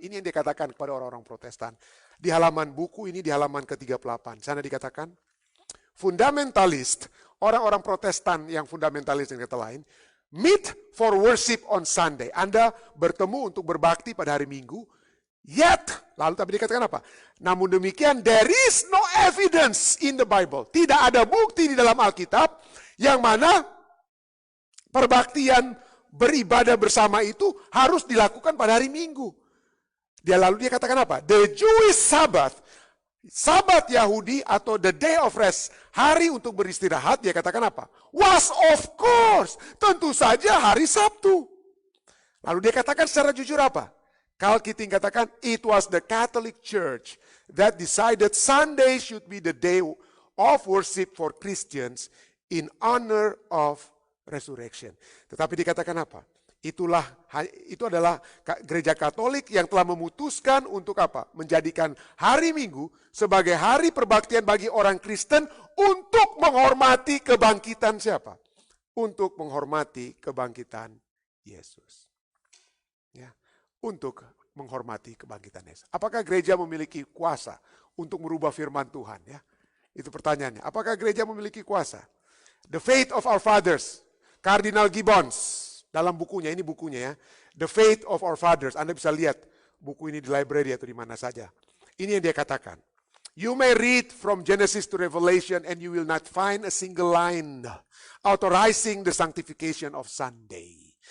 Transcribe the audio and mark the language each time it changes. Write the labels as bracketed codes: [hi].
[id] Ini yang dia katakan kepada orang-orang Protestan. Di halaman buku ini, di halaman ke-38, sana dikatakan, fundamentalist, orang-orang Protestan yang fundamentalis yang kata lain, [en] meet for worship on Sunday. [id] Anda bertemu untuk berbakti pada hari Minggu. Yet, lalu tapi dikatakan apa? Namun demikian, [en] there is no evidence in the Bible. [id] Tidak ada bukti di dalam Alkitab yang mana perbaktian beribadah bersama itu harus dilakukan pada hari Minggu. Dia katakan apa? [en] The Jewish Sabbath, [id] Sabat Yahudi atau [en] the day of rest, [id] hari untuk beristirahat, dia katakan apa? [en] Was of course, [id] tentu saja hari Sabtu. Lalu dia katakan secara jujur apa? [en] Karl Keating [id] katakan, [en] it was the Catholic Church that decided Sunday should be the day of worship for Christians in honor of resurrection. [id] Tetapi dikatakan apa? Itu adalah gereja Katolik yang telah memutuskan untuk apa? Menjadikan hari Minggu sebagai hari perbaktian bagi orang Kristen untuk menghormati kebangkitan siapa? Untuk menghormati kebangkitan Yesus. Ya. Untuk menghormati kebangkitan Yesus. Apakah gereja memiliki kuasa untuk merubah firman Tuhan? Ya, itu pertanyaannya. Apakah gereja memiliki kuasa? The Faith of Our Fathers, Kardinal Gibbons, dalam bukunya, ini bukunya ya, The Faith of Our Fathers. Anda bisa lihat buku ini di library atau di mana saja. Ini yang dia katakan. [en] You may read from Genesis to Revelation and you will not find a single line authorizing the sanctification of Sunday.